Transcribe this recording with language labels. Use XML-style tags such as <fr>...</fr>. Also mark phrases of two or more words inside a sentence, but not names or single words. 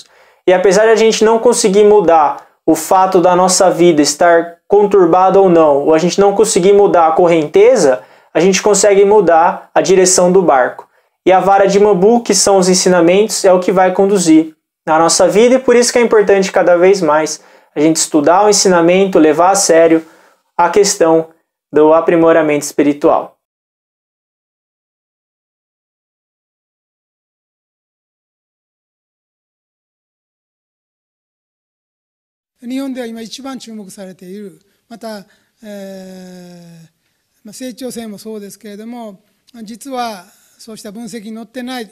<pt>E apesar de a gente não conseguir mudar o fato da nossa vida estar conturbada ou não, ou a gente não conseguir mudar a correnteza, a gente consegue mudar a direção do barco. E a vara de bambu, que são os ensinamentos, é o que vai conduzir na nossa vida, e por isso que é importante cada vez mais a gente estudar o ensinamento, levar a sério a questão do aprimoramento espiritual.</pt> <ja>日本では今一番注目されている、また、成長性もそうですけれども、実はそうした分析に載ってない</ja>